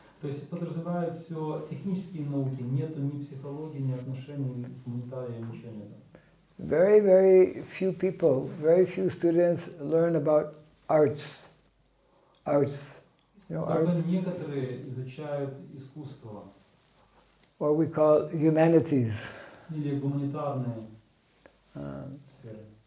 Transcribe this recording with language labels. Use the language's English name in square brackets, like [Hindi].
[Russian] То есть подразумевает все технические науки, нету ни психологии, ни отношений, ни гуманитария, ничего нет. [English] Very, very few people, very few students learn about arts. Arts. You know, arts? [Russian] Некоторые изучают искусство. [English] What we call humanities. [Russian] Или гуманитарные сферы.